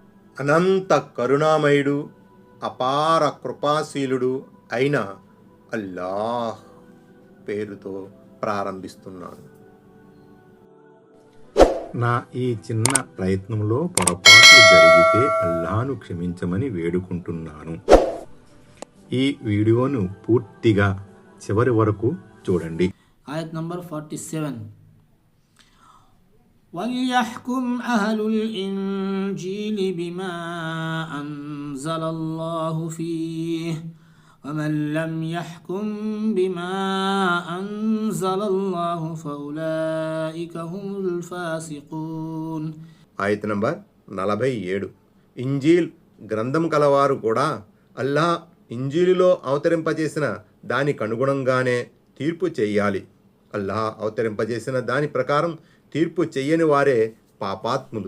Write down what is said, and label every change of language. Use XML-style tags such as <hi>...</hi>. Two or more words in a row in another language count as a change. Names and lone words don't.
<te>అనంత కరుణామయుడు, అపార కృపాశీలుడు అయిన అల్లాహ్ పేరుతో ప్రారంభిస్తున్నాను. నా ఈ చిన్న ప్రయత్నంలో పొరపాట్లు జరిగితే అల్లాహ్ను క్షమించమని వేడుకుంటున్నాను. ఈ వీడియోను పూర్తిగా చివరి వరకు చూడండి. ఆయత్ నంబర్ 47.</te> <ar>وَلْيَحْكُمْ أَهْلُ الْإِنْجِيلِ بِمَا أَنْزَلَ اللَّهُ فِيهِ وَمَنْ لَمْ يَحْكُمْ بِمَا أَنْزَلَ اللَّهُ فَأُولَئِكَ هُمُ الْفَاسِقُونَ.</ar> <te>ఆయత్ నంబర్ 47. ఇంజీల్ గ్రంథం కలవారు కూడా అల్లాహ్ ఇంజీలులో అవతరింపజేసిన దానికి అనుగుణంగానే తీర్పు చెయ్యాలి. అల్లాహ్ అవతరింపజేసిన దాని ప్రకారం తీర్పు చెయ్యని వారే పాపాత్ములు.</te>